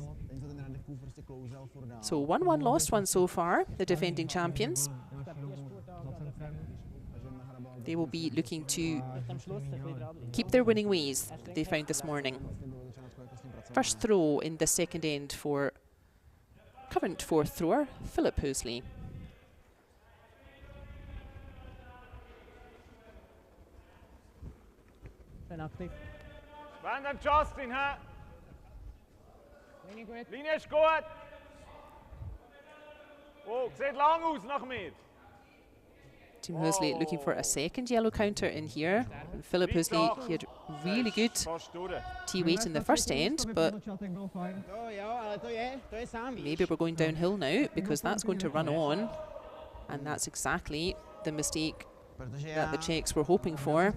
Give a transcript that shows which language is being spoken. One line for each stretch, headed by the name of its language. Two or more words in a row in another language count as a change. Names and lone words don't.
English: So 1-1 lost one so far, the defending champions. They will be looking to keep their winning ways they found this morning. First throw in the second end for current fourth thrower, Philip Hösli.
German: Sven en Justin, hè? Linie ist gut. Oh, sieht lang aus nach mir.
English: Team Hösli looking for a second yellow counter in here. And Philip Hösli, he had really good T-weight in the first end, but maybe we're going downhill now because that's going to run on. And that's exactly the mistake that the Czechs were hoping for.